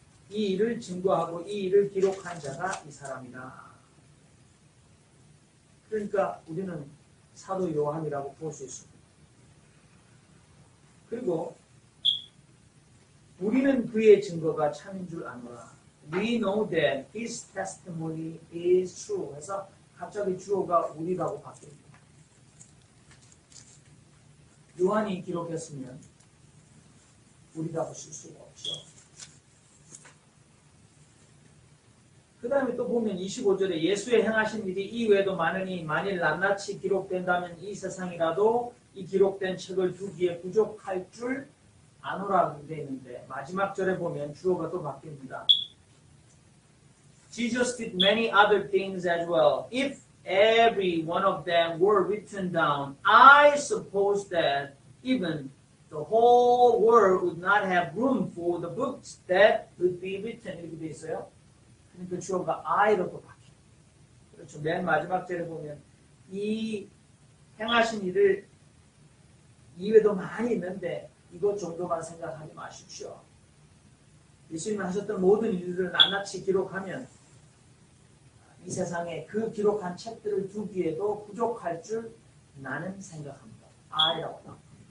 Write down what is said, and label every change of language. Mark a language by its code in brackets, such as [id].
[ko] 이 일을 증거하고 이 일을 기록한 자가 이 사람이라. 그러니까 우리는 사도 요한이라고 볼 수 있습니다. 그리고 우리는 그의 증거가 참인 줄 아노라. [en] We know that his testimony is true. [ko] 해서 갑자기 주어가 우리라고 바뀝니다. 요한이 기록했으면 우리라고 쓸 수가 없죠. 그 다음에 또 보면 25절에 예수의 행하신 일이 이외에도 많으니 만일 낱낱이 기록된다면 이 세상이라도 이 기록된 책을 두기에 부족할 줄 아노라고 되어 있는데 마지막 절에 보면 주어가 또 바뀝니다. [en] Jesus did many other things as well. If every one of them were written down, I suppose that even the whole world would not have room for the books that would be written. [ko] 이렇게 되어 있어요. 그러니까 주어가 I로 또 바뀌어요. 그렇죠. 맨 마지막 절에 보면 이 행하신 일을 이외에도 많이 있는데 이것 정도만 생각하지 마십시오. 예수님이 하셨던 모든 일들을 낱낱이 기록하면 이 세상에 그 기록한 책들을 두기에도 부족할 줄 나는 생각합니다. I라고 나옵니다.